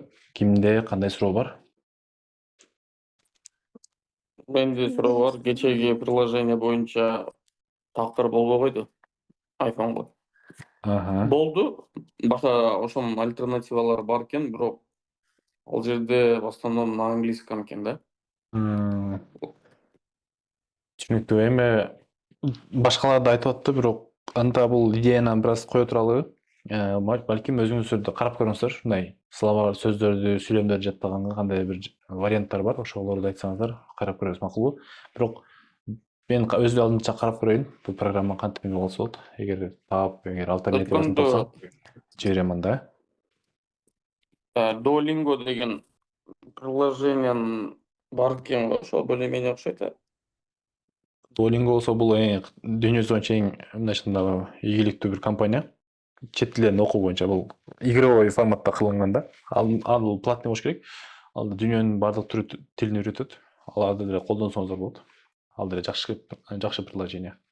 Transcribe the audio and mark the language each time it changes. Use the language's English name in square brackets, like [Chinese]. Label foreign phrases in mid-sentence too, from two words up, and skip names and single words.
[Kyrgyz] Кимде кандай суроо бар? Менде суроо бар. Кечеги приложение боюнча такыр болбой койду. iPhone'го. Болду. Башка ошонун альтернативалары бар экен, бирок ал жерде [Russian] в основном на английском [Kyrgyz] экен да. Түшүнүктүү. Эми башкалар да айтып атты, бирок анда бул идеяны бир аз кое туралы балким өзүңүздөр да карап көрүңүздөр. Ушундай словар, сөздөрдү, сүйлөмдөрдү жаттаганга кандай бир варианттар бар, ошолорду айтсаңыздар, карап көрөбүз, макулбу? Бирок мен өз алдымча карап көрөйүн, бул программа кантип эме болсо болот. Эгер альтернативасын тапсам, жиберем анда. Duolingo деген приложениянын бар экен, ошо более-менее окшойт. Duolingo болсо бул дүйнөсү боюнча эң мындайча ийгиликтүү бир компания. Чет тилдерин окуу боюнча бул игровой форматта кылынган да. Ал платный болуш керек. Ал дүйнөнүн бардык тилин үйрөтөт. Аларды деле колдонсоңуздар болот. Ал деле жакшы приложение.